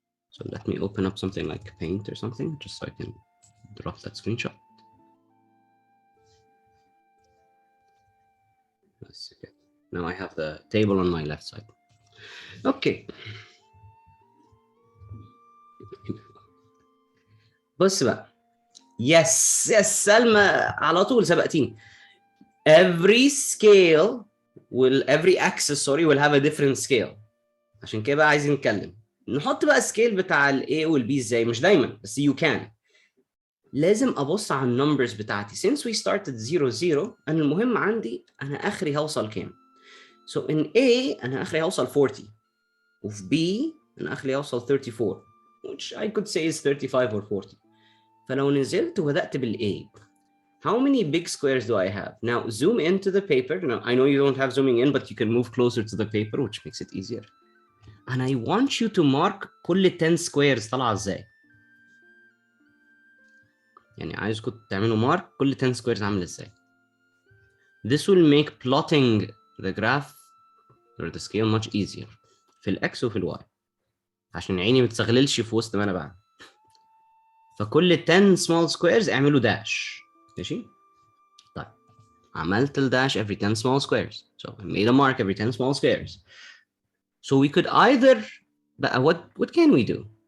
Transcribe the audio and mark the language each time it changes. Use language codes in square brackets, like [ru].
[en] So let me open up something like Paint or something just so I can drop that screenshot. That's okay. Now I have the table on my left side. Okay. [ar] بص بقى. Yes سلمى على طول سبقتيني. [en] Every axis will have a different scale. [ar] عشان كده بقى عايزين نتكلم. نحط بقى السكيل بتاع ال A وال B ازاي؟ مش دايما بس [en] you can. [ar] لازم ابص على النمبرز بتاعتي. [en] Since we started 0 0 [ar] انا المهم عندي انا اخري هوصل كام. [en] So in A [ar] انا اخري هوصل 40 وفي B انا اخري هوصل 34 [en] which I could say is 35 or 40. [ar] فلو نزلت وبدأت بال [en] A how many big squares do I have? Now zoom into the paper. Now I know you don't have zooming in but you can move closer to the paper which makes it easier. And I want you to mark كل 10 squares [ar] طالعة ازاي. يعني عايزكم تعملوا مارك [en] كل 10 squares [ar] عامل ازاي. [en] This will make plotting the graph or the scale much easier [ar] في الاكس وفي الواي عشان عيني ما تستغللش في وسط ما انا بعمل. فكل 10 small squares اعملوا داش. ماشي؟ طيب عملت الداش [en] every 10 small squares. So I made a mark every 10 small squares. So we could either what can we do?